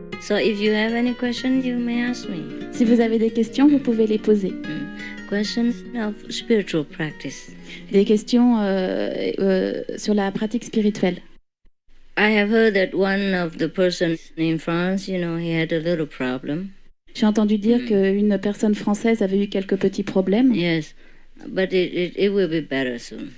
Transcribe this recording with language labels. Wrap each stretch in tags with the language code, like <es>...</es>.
<en>So if you have any questions, you may ask me.</en> <fr>Si vous avez des questions, vous pouvez les poser.</fr> <en>Questions of spiritual practice.</en> <fr>Des questions sur la pratique spirituelle.</fr> <en>I have heard that one of the persons in France, he had a little problem.</en> <fr>J'ai entendu dire qu'une personne française avait eu quelques petits problèmes.</fr> <en>Yes, but it will be better soon.</en>